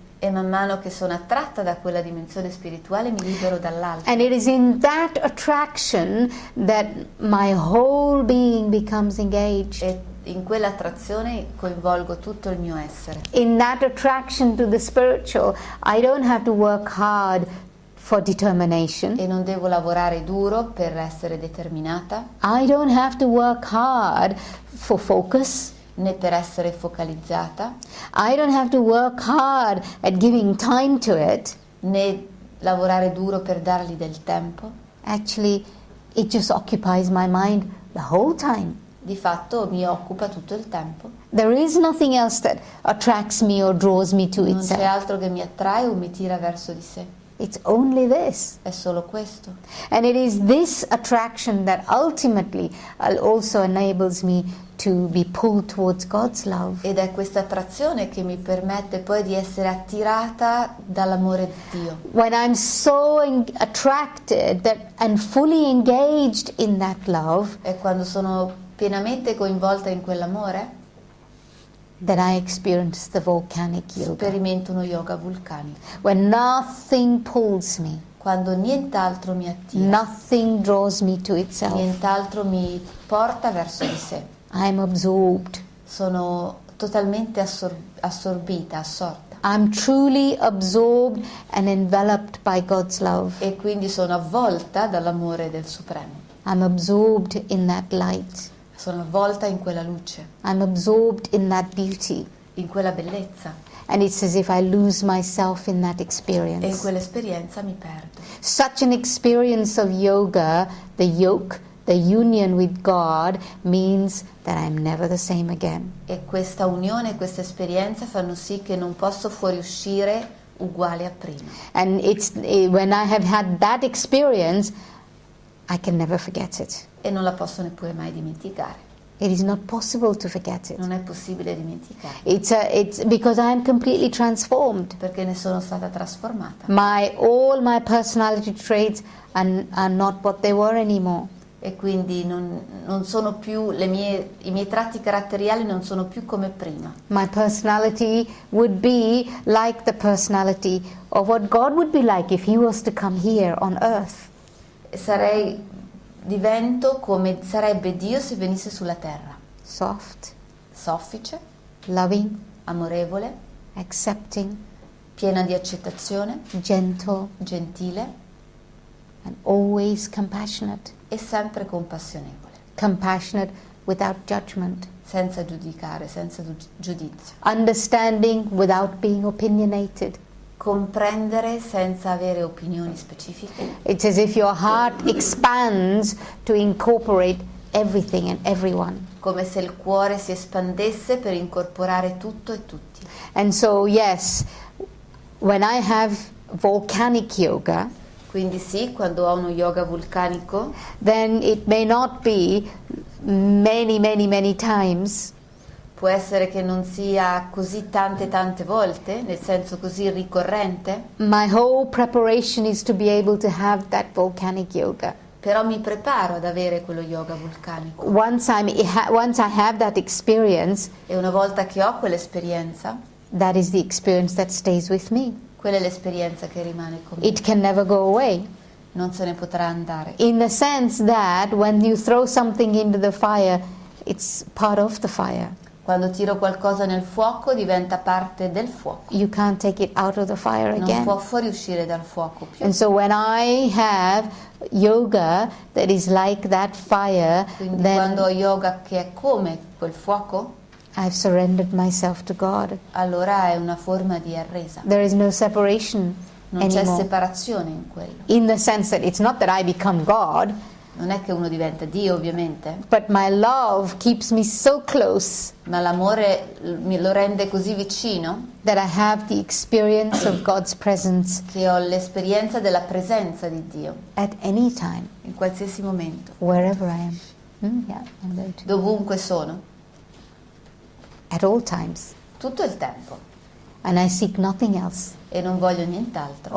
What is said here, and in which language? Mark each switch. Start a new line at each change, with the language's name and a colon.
Italian: E man mano che sono attratta da quella dimensione spirituale mi libero dall'altro.
English: And it is in that attraction that my whole being becomes engaged.
Italian: E in quell'attrazione coinvolgo tutto il mio essere.
English: In that attraction to the spiritual, I don't have to work hard for determination.
Italian: e non devo lavorare duro per essere determinata,
English: I don't have to work hard for focus.
Italian: né per essere focalizzata,
English: I don't have to work hard at giving time to it.
Italian: né lavorare duro per dargli del tempo.
English: Actually, it just occupies my mind the whole time.
Italian: Di fatto mi occupa tutto il tempo.
English: There is nothing else that attracts me or draws me to
Italian: Non c'è
English: itself.
Italian: altro che mi attrae o mi tira verso di sé.
English: It's only this.
Italian: È solo questo.
English: And it is this attraction that ultimately also enables me to be pulled towards God's love.
Italian: Ed è questa attrazione che mi permette poi di essere attirata dall'amore di Dio.
English: When I'm so attracted and fully engaged in that love,
Italian: E quando sono pienamente coinvolta in quell'amore,
English: that I experience the volcanic yoga.
Italian: sperimento uno yoga vulcanico.
English: When nothing pulls me,
Italian: Quando nient'altro mi attira,
English: nothing draws me to itself.
Italian: nient'altro mi porta verso di sé.
English: I'm absorbed.
Italian: Sono totalmente assorbita, assorta.
English: I'm truly absorbed and enveloped by God's love.
Italian: E quindi sono avvolta dall'amore del Supremo.
English: I'm absorbed in that light.
Italian: Sono avvolta in quella luce,
English: I'm absorbed in that beauty.
Italian: in quella bellezza.
English: And it's as if I lose myself in that
Italian: E in
English: experience.
Italian: quell'esperienza mi perdo.
English: Such an experience of yoga, the yoke, the union with God, means that I'm never the same again.
Italian: E questa unione, questa esperienza fanno sì che non posso fuoriuscire uguale a prima.
English: And when I have had that experience, I can never forget it.
Italian: E non la posso neppure mai dimenticare.
English: It is not possible to forget it.
Italian: Non è possibile dimenticare,
English: It's because I am completely transformed.
Italian: perché ne sono stata trasformata.
English: All my personality traits are not what they were anymore.
Italian: E quindi non sono più i miei tratti caratteriali non sono più come prima.
English: My personality would be like the personality of what God would be like if He was to come here on earth.
Italian: E divento come sarebbe Dio se venisse sulla terra.
English: Soft,
Italian: Soffice,
English: loving,
Italian: amorevole,
English: accepting,
Italian: piena di accettazione,
English: gentle,
Italian: gentile
English: and always compassionate.
Italian: e sempre compassionevole,
English: Compassionate without judgment.
Italian: senza giudicare, senza giudizio.
English: Understanding without being opinionated.
Italian: Comprendere senza avere opinioni specifiche.
English: It's as if your heart expands to incorporate everything and everyone.
Italian: Come se il cuore si espandesse per incorporare tutto e tutti.
English: And so, yes, when I have volcanic yoga,
Italian: Quindi sì, quando ho uno yoga vulcanico,
English: then it may not be many times,
Italian: può essere che non sia così tante volte, nel senso così ricorrente,
English: my whole preparation is to be able to have that volcanic yoga.
Italian: però mi preparo ad avere quello yoga vulcanico.
English: Once I have that experience,
Italian: E una volta che ho quell'esperienza,
English: that is the experience that stays with me.
Italian: quella è l'esperienza che rimane con me.
English: It can never go away.
Italian: Non se ne potrà andare.
English: In the sense that when you throw something into the fire, it's part of the fire.
Italian: Quando tiro qualcosa nel fuoco diventa parte del fuoco.
English: You can't take it out of the fire
Italian: Non
English: again.
Italian: può fuoriuscire dal fuoco più.
English: And so when I have yoga that is like that fire,
Italian: Quindi
English: then
Italian: quando ho yoga che è come quel fuoco,
English: I've surrendered myself to God.
Italian: allora è una forma di arresa.
English: There is no separation
Italian: Non c'è
English: anymore.
Italian: separazione in quello.
English: In the sense that it's not that I become God,
Italian: Non è che uno diventa Dio, ovviamente,
English: but my love keeps me so close
Italian: ma l'amore mi lo rende così vicino
English: that I have the experience of God's presence
Italian: che ho l'esperienza della presenza di Dio
English: at any time,
Italian: in qualsiasi momento,
English: wherever I am. Yeah, I'm going to.
Italian: dovunque sono,
English: At all times.
Italian: tutto il tempo.
English: And I seek nothing else,
Italian: E non voglio nient'altro,